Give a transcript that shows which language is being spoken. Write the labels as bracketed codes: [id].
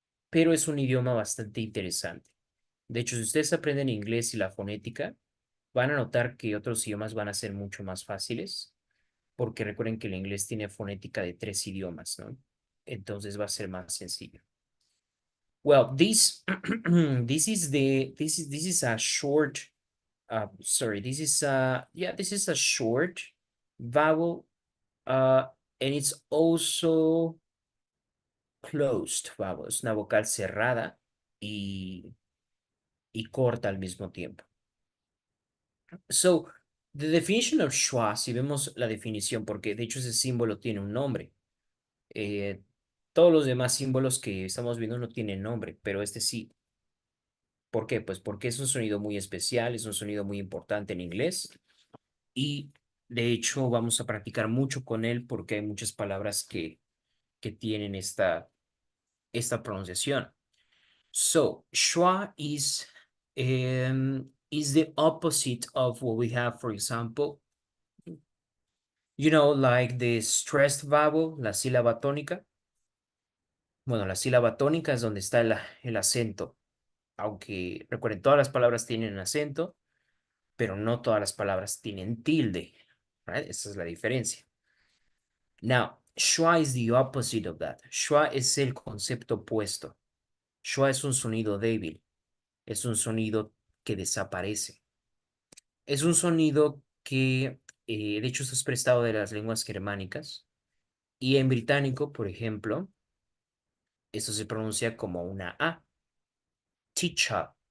[es] Pero es un idioma bastante interesante. De hecho, si ustedes aprenden inglés y la fonética, van a notar que otros idiomas van a ser mucho más fáciles, porque recuerden que el inglés tiene fonética de 3 idiomas, ¿no? Entonces va a ser más sencillo. [en] Well, this is a short, sorry, this is a short vowel, uh, and it's also closed vowel. [es] Es una vocal cerrada y corta al mismo tiempo. So, the definition of schwa, si vemos la definición, porque de hecho ese símbolo tiene un nombre. Todos los demás símbolos que estamos viendo no tienen nombre, pero este sí. ¿Por qué? Pues porque es un sonido muy especial, es un sonido muy importante en inglés y de hecho vamos a practicar mucho con él porque hay muchas palabras que tienen esta pronunciación. [en] So, schwa is the opposite of what we have, for example, like the stressed vowel, la sílaba tónica. [es] Bueno, la sílaba tónica es donde está el acento. Aunque recuerden, todas las palabras tienen acento, pero no todas las palabras tienen tilde. Right? Esa es la diferencia. [en] Now, schwa is the opposite of that. [es] Schwa es el concepto opuesto. Schwa es un sonido débil. Es un sonido que desaparece. Es un sonido que, de hecho, esto es prestado de las lenguas germánicas. Y en británico, por ejemplo, esto se pronuncia como una A. Teacher.